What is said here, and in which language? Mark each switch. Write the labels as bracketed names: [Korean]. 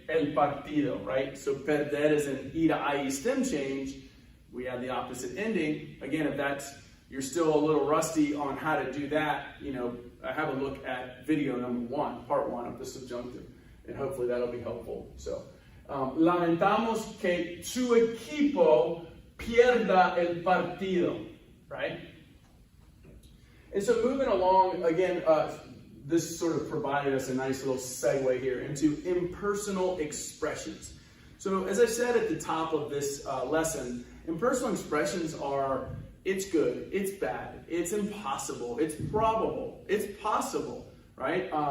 [Spanish] El partido, [English] right? So, perder is an ida stem change. We have the opposite ending. Again, if you're still a little rusty on how to do that, have a look at video number 1, part 1 of the subjunctive. And hopefully that'll be helpful. [Spanish] So, lamentamos que tu equipo pierda el partido, right? [English] And so moving along, again, this sort of provided us a nice little segue here into impersonal expressions. So as I said at the top of this lesson, impersonal expressions are, it's good, it's bad, it's impossible, it's probable, it's possible, right?